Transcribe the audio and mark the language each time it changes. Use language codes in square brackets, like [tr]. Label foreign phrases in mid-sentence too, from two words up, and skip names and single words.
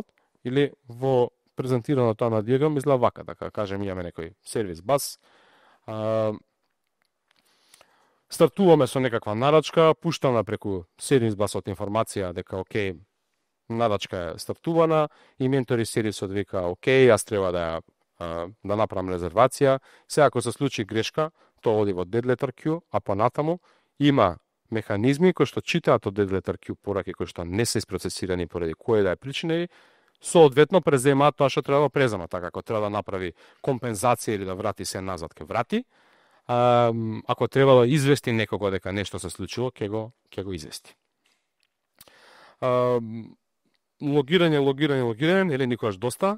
[mk] Или во презентираното на диаграм изгледа вака, така кажем имаме некој сервис бас, стартуваме со некаква нарачка, пуштаме преку сервис басот информација дека окей, нарачка е стартувана, инвентори сервисот вика окей, јас треба да направам резервација. Сега ако се случи грешка, тоа оди во [en] dead letter queue, [mk] а понатаму има механизми кои што читаат од [en] dead letter queue [mk] пораки кои што не се isprocesirani поради која да е причина и соодветно преземаат тоа што треба да презема, така ако треба да направи компензација или да врати се назад, ќе врати. Ако треба да извести некого дека нешто се случило, ќе го извести. Логирање, или никогаш доста.